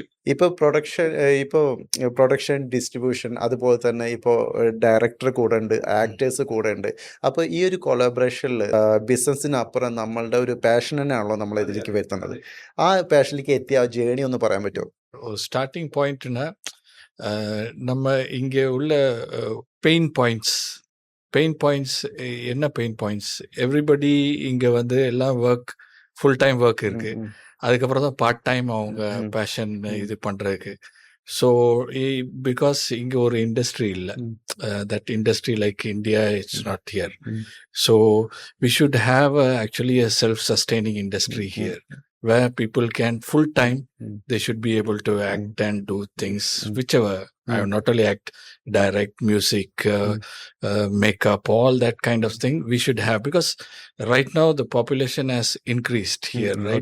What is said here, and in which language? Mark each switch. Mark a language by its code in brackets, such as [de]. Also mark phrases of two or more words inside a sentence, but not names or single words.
[ml] ഇപ്പോൾ [en] production distribution [ml] അതുപോലെ തന്നെ ഇപ്പോൾ ഡയറക്ടർ കൂടെ ഉണ്ട്, ആക്ടേഴ്സ് കൂടെ ഉണ്ട്. അപ്പോൾ ഈ ഒരു കൊളാബറേഷനിൽ ബിസിനസ്സിനപ്പുറം നമ്മളുടെ ഒരു പാഷൻ തന്നെയാണല്ലോ നമ്മൾ ഇതിലേക്ക് വരുത്തുന്നത്. ആ പാഷനിലേക്ക് എത്തിയ ആ ജേണി ഒന്ന് പറയാൻ പറ്റുമോ? [en] starting pointனா [ta] நம்ம இங்கே உள்ள [en] pain points [ta] என்ன [en] pain points, [ta] எவ்ரிபடி இங்கே வந்து எல்லாம் [en] full time work [ta] இருக்கு, அதுக்கப்புறம் தான் [en] part time [ta] அவங்க பேஷன் இது பண்ணுறதுக்கு. [en] so because [ta] இங்கே ஒரு இண்டஸ்ட்ரி இல்லை, [en] That industry like India it's not here. So we should have actually a self sustaining industry here where people can full time they should be able to act and do things whichever not only act, direct, music, makeup, all that kind of thing we should have, because right now the population has increased here, right?